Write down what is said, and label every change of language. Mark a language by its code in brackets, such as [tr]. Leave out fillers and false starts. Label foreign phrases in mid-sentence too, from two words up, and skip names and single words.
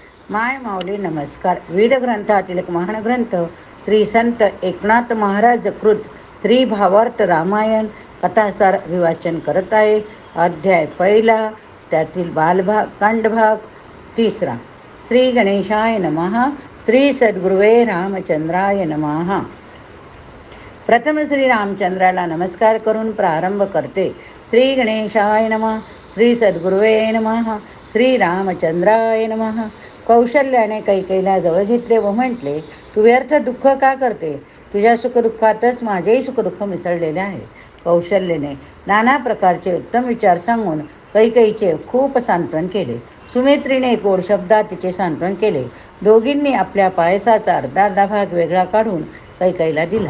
[mr] माय माऊली नमस्कार. विविध ग्रंथातील एक महान ग्रंथ श्री संत एकनाथ महाराज कृत श्री भावार्थ रामायण कथासार विवाचन करत आहे. अध्याय पहिला, त्यातील बालभाग कांडभाग तिसरा. [sa] श्री गणेशाय नमः. श्री सद्गुरुवे रामचंद्राय नमः. [mr] प्रथम श्री रामचंद्राला नमस्कार करून प्रारंभ करते. [sa] श्री गणेशाय नमः. श्री सद्गुरुवे नमः. श्री रामचंद्राय नमः. [mr] कौशल्याने कैकेयीला जवळ घेतले व म्हटले, तू व्यर्थ दुःख का करते? तुझ्या सुखदुःखातच माझेही सुखदुःख मिसळलेले आहे. कौशल्याने नाना प्रकारचे उत्तम विचार सांगून कैकेयीचे खूप सांत्वन केले. सुमित्रीने गोड शब्दात तिचे सांत्वन केले. दोघींनी आपल्या पायसाचा अर्धा भाग वेगळा काढून कैकेयीला दिला.